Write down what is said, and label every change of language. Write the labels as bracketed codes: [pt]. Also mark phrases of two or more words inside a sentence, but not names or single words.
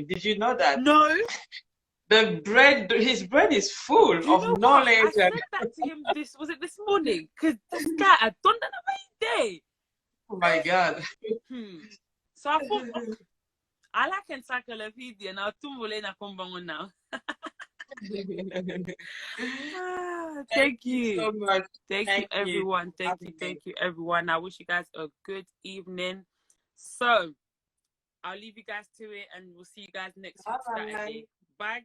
[en] Did you know that? No. His bread is full of What? knowledge. I said that to him this morning, because this guy, I don't know the day. Oh my God. So I thought, okay, I like encyclopedia now. [ln] Tumbole na kombango [en] now. Thank you so much. Thank you, everyone. Thank you, everyone. I wish you guys a good evening. So I'll leave you guys to it, and we'll see you guys next week Saturday.